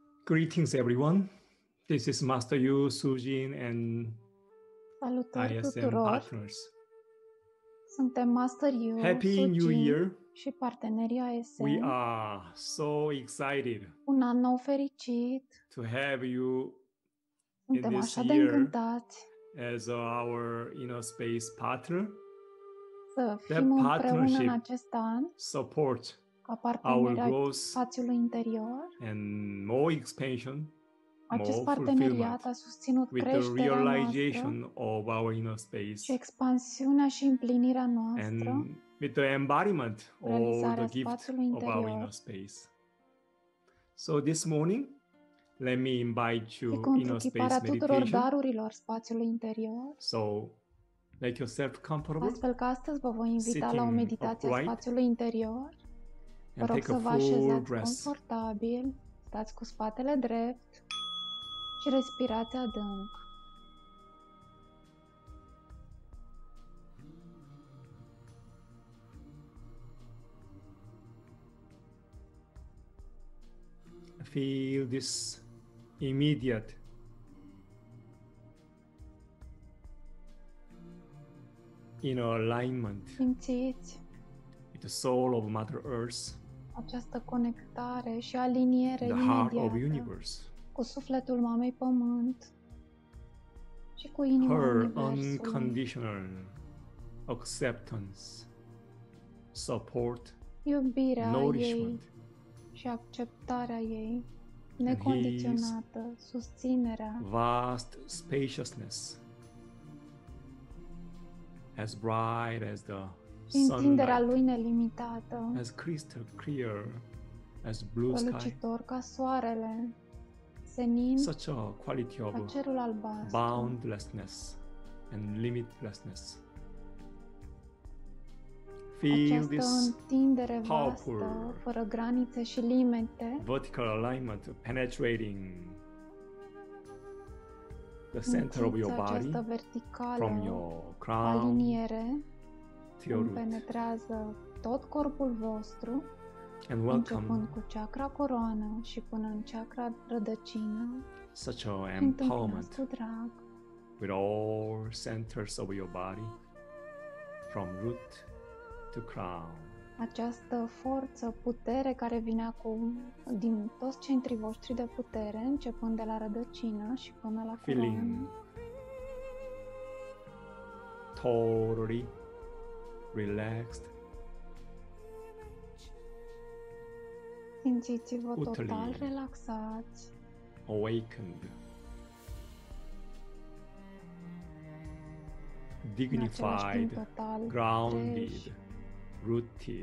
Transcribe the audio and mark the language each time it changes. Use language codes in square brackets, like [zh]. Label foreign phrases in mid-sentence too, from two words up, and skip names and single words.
[en] Greetings, everyone. This is Master Yu, Sujin, and [ro] Salutări ISM tuturor! [en] partners. [ro] Suntem Master Yu, [en] Happy New Sujin Year! [ro] și partenerii ISM. [en] We are so excited [ro] Un an nou fericit! [en] to have you in [ro] Suntem [en] this [ro] așa de [en] year [ro] încântați [en] as our space partner. [ro] să [en] That [ro] fim împreună în [en] partnership [ro] acest an [en] support [ro] ca [en] our [ro] parteneri ai [en] growth [ro] spațiului interior. [en] and more expansion, [ro] Acest [en] more [ro] parteneriat [en] fulfillment [ro] a susținut [en] with the [ro] creșterea noastră [en] realization of our inner [ro] și [en] space [ro] expansiunea și împlinirea noastră, [en] and with the embodiment of [ro] realizarea [en] the gift [ro] spațiului [en] of our [ro] interior. [en] inner space. So this morning, let me invite [ro] Și [en] you [ro] cu [en] inner space [ro] întruchiparea tuturor [en] meditation. [ro] darurilor spațiului interior. [en] So make yourself comfortable, [ro] Astfel că astăzi vă voi invita la o [en] sitting [ro] meditație a [en] upright, [ro] spațiului interior. Vă [en] and [ro] rog [en] take a [ro] să vă [en] full [ro] așezați [en] breath. [ro] confortabil, stați cu spatele drept și respirați adânc. [en] Feel this immediate inner alignment [ro] Simțiți [en] with the soul of Mother Earth, [ro] această conectare și aliniere [en] the heart of [ro] imediată [en] universe, [ro] cu sufletul Mamei Pământ și cu inima [en] her [ro] Universului. [en] unconditional acceptance, support, [ro] Iubirea ei [en] nourishment, [ro] și acceptarea ei necondiționată, susținerea, [en] vast spaciousness, as bright as the [ro] și întinderea [en] sunlight, [ro] lui nelimitată, [en] as crystal clear as blue sky, [ro] strălucitor ca soarele, senin [en] such a quality [ro] ca [en] of [ro] cerul albastru. [en] boundlessness and limitlessness. Feel [ro] Această [en] this [ro] întindere [en] powerful [ro] vastă, fără granițe și limite, [en] vertical alignment penetrating the center of your [ro] simțiți [en] body [ro] această [en] from [ro] verticală [en] your crown [ro] aliniere, [en] to your [ro] cum [en] root, [ro] penetrează tot corpul vostru, [en] and [ro] începând [en] welcome [ro] cu chakra coroană și până în chakra rădăcină, [en] such a [ro] și întâmpinați [en] empowerment [ro] cu drag [en] with all centers of your body from root to crown. [ro] această forță, putere care vine acum din toți centrii voștri de putere, începând de la rădăcină și până la [en] Feeling [ro] coroană. [en] totally relaxed, [ro] Simțiți-vă [en] Utterly [ro] total relaxați, [en] awakened, [ro] în același timp [en] dignified, [ro] total [en] grounded, [ro] treji, [en] rooted,